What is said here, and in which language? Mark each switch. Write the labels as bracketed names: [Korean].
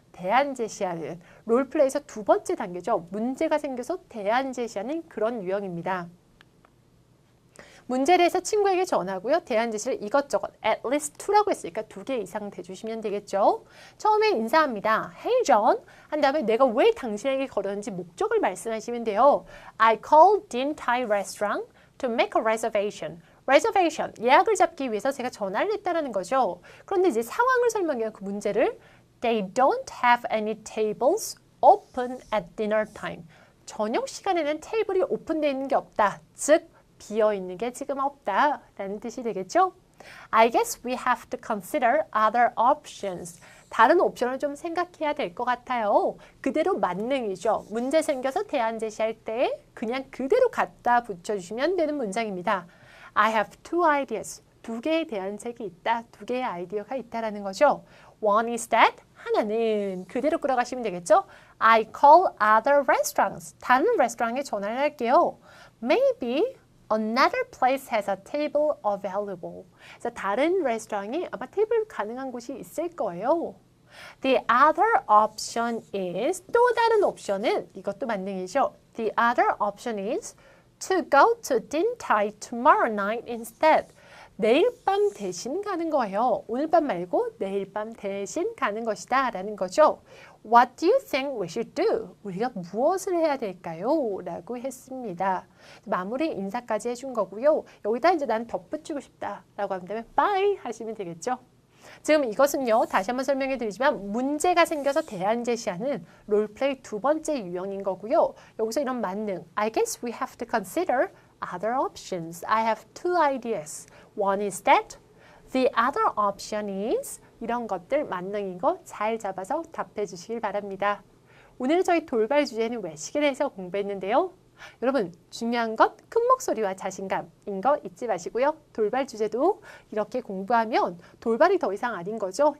[Korean] 대안 제시하는 롤플레이에서 두 번째 단계죠. 문제가 생겨서 대안 제시하는 그런 유형입니다. 문제를 해서 친구에게 전하고요. 대안 제시를 이것저것 at least 2라고 했으니까 2개 이상 대주시면 되겠죠. 처음에 인사합니다. Hey John 한 다음에 내가 왜 당신에게 걸었는지 목적을 말씀하시면 돼요. [English] I called Din Thai Restaurant to make a reservation. [Korean] reservation, 예약을 잡기 위해서 제가 전화를 했다는 거죠. 그런데 이제 상황을 설명해요. 그 문제를 [English] They don't have any tables open at dinner time. [Korean] 저녁 시간에는 테이블이 오픈되어 있는 게 없다. 즉 비어있는 게 지금 없다 라는 뜻이 되겠죠? [English] I guess we have to consider other options. [Korean] 다른 옵션을 좀 생각해야 될 것 같아요. 그대로 만능이죠. 문제 생겨서 대안 제시할 때 그냥 그대로 갖다 붙여주시면 되는 문장입니다. [English] I have two ideas. [Korean] 두 개에 대한 책이 있다. 두 개의 아이디어가 있다라는 거죠. [English] One is that. [Korean] 하나는 그대로 끌어가시면 되겠죠. [English] I call other restaurants. [Korean] 다른 레스토랑에 전화를 할게요. [English] Maybe another place has a table available. [Korean] 그래서 다른 레스토랑이 아마 테이블 가능한 곳이 있을 거예요. [English] The other option is [Korean] 또 다른 옵션은 이것도 만능이죠. [English] The other option is to go to Din Tai tomorrow night instead. [Korean] 내일 밤 대신 가는 거예요. 오늘 밤 말고 내일 밤 대신 가는 것이다 라는 거죠. What do you think we should do? 우리가 무엇을 해야 될까요? 라고 했습니다. 마무리 인사까지 해준 거고요. 여기다 이제 난 덧붙이고 싶다 라고 하면 되면 bye 하시면 되겠죠. 지금 이것은요. 다시 한번 설명해 드리지만 문제가 생겨서 대안 제시하는 롤플레이 두 번째 유형인 거고요. 여기서 이런 만능 [English] I guess we have to consider other options. I have two ideas. One is that. The other option is [Korean] 이런 것들 만능인 거 잘 잡아서 답해 주시길 바랍니다. 오늘 저희 돌발 주제는 외식에 대해서 공부했는데요. 여러분 중요한 건 큰 목소리와 자신감인 거 잊지 마시고요. 돌발 주제도 이렇게 공부하면 돌발이 더 이상 아닌 거죠.